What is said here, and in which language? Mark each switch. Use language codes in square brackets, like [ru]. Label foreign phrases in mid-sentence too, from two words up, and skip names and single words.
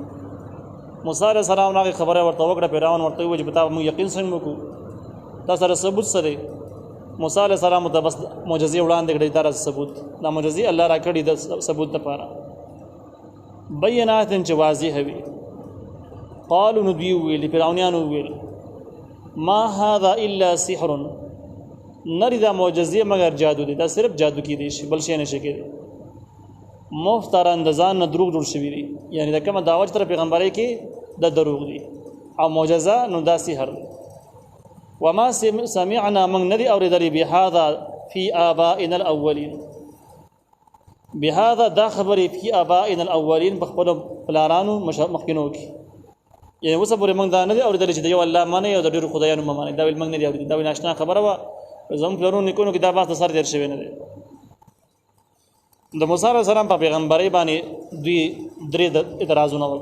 [ps] موسی علیہ السلام هغه خبره ورته وکړه، فرعون ورته ویل چې بتا موږ یقین څنګه وکړو، تاسو سره ثبوت سره. موسی علیہ السلام ته بس معجزې وړاندې کړې، دا ثبوت، دا معجزې الله را کړې د ثبوت لپاره، بینات چې واضح وي. قالوا نبي ویل، فرعونانو ویل [ar] ما هذا الا سحر، [ps] نری دا معجزې مگر جادو دی، دا صرف جادو کې دی، بل شي نشي کېدی. مفتر اندزان نه دروغ جوړ شوی دی، یعنی دا کومه دعوت تر پیغمبري کې د دروغ دی او معجزه نو دا سحر دی. [ar] وما سمعنا [ps] من ندي اوریدلی [ar] بهذا فی آبائنا الاولین، [ps] بهذا دا خبرې [ar] فی آبائنا الاولین [ps] بخپل پلارانو مخکینو کې، یعنی اوس پورې موږ دا ندي اوریدلی چې یو الله مانه او د ډیرو خدایانو مانه، دا ویل موږ ندي اوریدلی، دا ویل ناشنا خبره و، زم پلارونو نکونو کې دا بحث سر تیر شوی نه دی. د موسی علیه السلام په پیغمبري باندې دوی درې اعتراضونه وکړل.